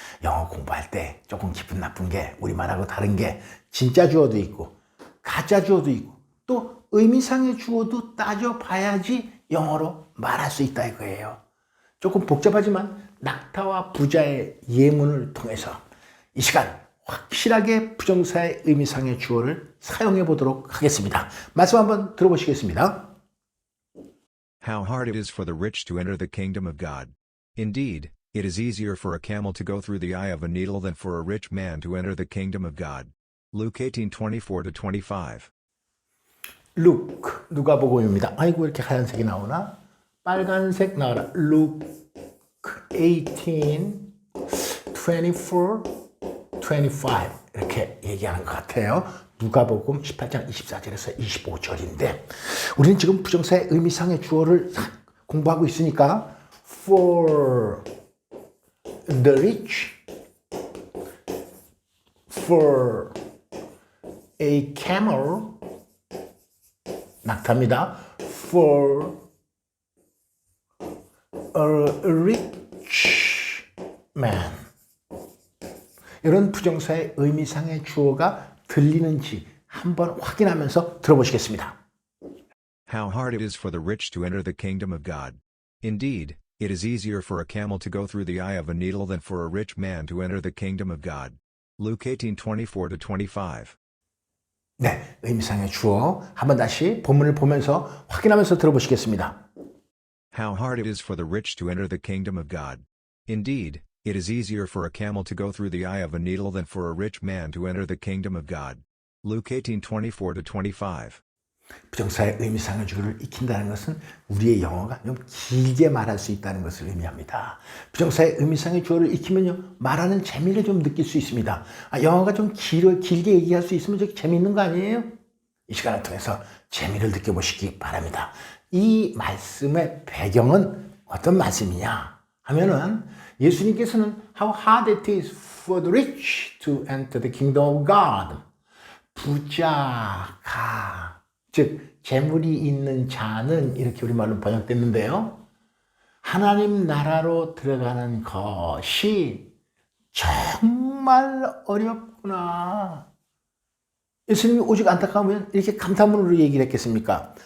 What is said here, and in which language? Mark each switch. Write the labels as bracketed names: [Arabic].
[Korean] 영어 공부할 때 조금 기분 나쁜 게 우리말하고 다른 게 진짜 주어도 있고 가짜 주어도 있고 또 의미상의 주어도 따져봐야지 영어로 말할 수 있다 이거예요. 조금 복잡하지만 낙타와 부자의 예문을 통해서 이 시간 확실하게 부정사의 의미상의 주어를 사용해 보도록 하겠습니다. 말씀 한번 들어보시겠습니다. [English] How hard it is for the rich to enter the kingdom of God. Indeed, it is easier for a camel to go through the eye of a needle than for a rich man to enter the kingdom of God. Luke 18:24-25. [Korean] 루크 누가복음입니다. 아이고 이렇게 하얀색이 나오나? 빨간색 나와라. 루크 18:24-25 이렇게 얘기하는 것 같아요. 누가복음 18장 24절에서 25절인데 우리는 지금 부정사의 의미상의 주어를 공부하고 있으니까 [English] for the rich, for a camel, [Korean] 낙타입니다. [English] For a rich man. [Korean] 이런 부정사의 의미상의 주어가 들리는지 한번 확인하면서 들어보시겠습니다. [English] How hard it is for the rich to enter the kingdom of God. Indeed, it is easier for a camel to go through the eye of a needle than for a rich man to enter the kingdom of God. Luke 18:24-25. [Korean] 네, 의미상의 주어 한번 다시 본문을 보면서 확인하면서 들어보시겠습니다. [English] How hard it is for the rich to enter the kingdom of God. Indeed, it is easier for a camel to go through the eye of a needle than for a rich man to enter the kingdom of God. Luke 18:24-25. [Korean] 부정사의 의미상의 주어를 익힌다는 것은 우리의 영어가 좀 길게 말할 수 있다는 것을 의미합니다. 부정사의 의미상의 주어를 익히면요 말하는 재미를 좀 느낄 수 있습니다. 영어가 좀 길게 얘기할 수 있으면 좀 재미있는 거 아니에요? 이 시간을 통해서 재미를 느껴보시기 바랍니다. 이 말씀의 배경은 어떤 말씀이냐 하면은 예수님께서는 [English] How hard it is for the rich to enter the kingdom of God. [Korean] 부자가 즉 재물이 있는 자는 이렇게 우리말로 번역됐는데요. 하나님 나라로 들어가는 것이 정말 어렵구나. 예수님이 오직 안타까우면 이렇게 감탄문으로 얘기를 했겠습니까?